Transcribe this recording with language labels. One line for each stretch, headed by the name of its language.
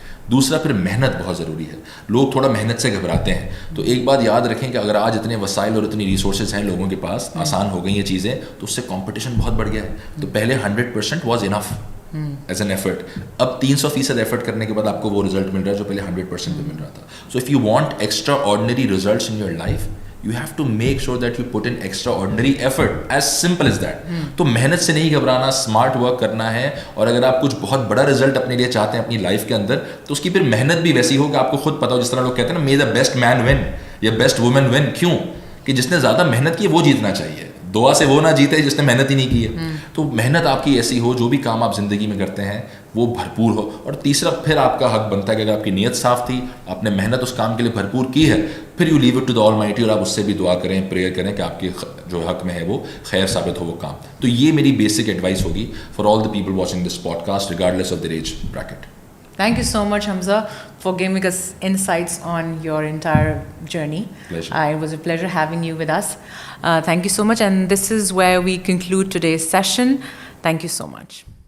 Urdu: دوسرا پھر محنت بہت ضروری ہے. لوگ تھوڑا محنت سے گھبراتے ہیں, تو ایک بات یاد رکھیں کہ اگر آج اتنے وسائل اور اتنی ریسورسز ہیں لوگوں کے پاس, آسان ہو گئی یہ چیزیں, تو اس سے کمپٹیشن بہت بڑھ گیا ہے. تو پہلے 100%
English: Was enough as an effort.
Urdu: اب 300% ایفرٹ کرنے کے بعد آپ کو وہ رزلٹ مل رہا ہے جو پہلے 100% پہ مل رہا تھا.
English: So if you want extraordinary results in your life, you have to make sure that you put in extraordinary effort, as simple as that.
Urdu: تو محنت سے نہیں گھبرانا, اسمارٹ ورک کرنا ہے, اور اگر آپ کچھ بہت بڑا رزلٹ اپنے لیے چاہتے ہیں اپنی لائف کے اندر, تو اس کی پھر محنت بھی ویسی ہو کہ آپ کو خود پتا ہو, جس طرح لوگ کہتے ہیں نا,
English: may the best man win
Urdu: یا بیسٹ وومن ون. کیوں کہ جس نے زیادہ محنت کی وہ جیتنا چاہیے, دعا سے وہ نہ جیتے جس نے محنت ہی نہیں کی ہے. تو محنت آپ کی ایسی ہو, جو بھی کام آپ زندگی میں کرتے ہیں وہ بھرپور ہو. اور تیسرا پھر آپ کا حق بنتا ہے کہ اگر آپ کی نیت صاف تھی, آپ نے محنت اس کام کے لیے بھرپور کی ہے, پھر
English: you leave it to the Almighty,
Urdu: اور آپ اس سے بھی دعا کریں, پریئر کریں کہ آپ کے جو حق میں ہے وہ خیر ثابت ہو وہ کام. تو یہ میری بیسک ایڈوائس ہوگی
English: For all the people watching this podcast regardless of their age bracket. Thank you so much, Hamza, for giving us insights on your entire journey. Pleasure. It was a pleasure having you with us. Thank you so much. And this is where we conclude today's session. Thank you so much.